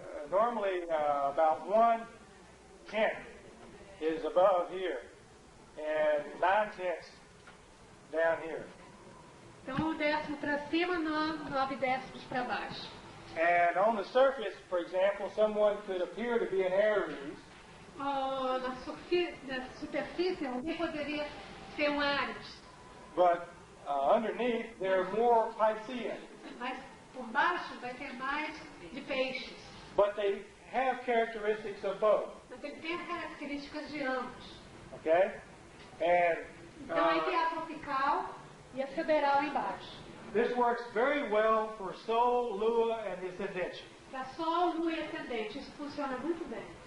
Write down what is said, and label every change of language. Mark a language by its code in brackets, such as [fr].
[en] Normally about 1/10 is above here and 9/10 down here. [pt] Então, 1 décimo para cima, 9 décimos para baixo. [en] And on the surface, for example, someone could appear to be an Aries. [pt] Na superfície, alguém poderia ser um Ares. [en] But underneath, they're more Piscean. [pt] Mas por baixo vai ter mais de peixes. [en] But they have characteristics of both. [pt] Mas ele tem as características de ambos. [en] Okay? And [pt] Então aí tem a tropical e a sideral embaixo. [en] this works very well for Sol, Lua, and the Ascendente. [pt] Para Sol, Lua e Ascendente, isso funciona muito bem.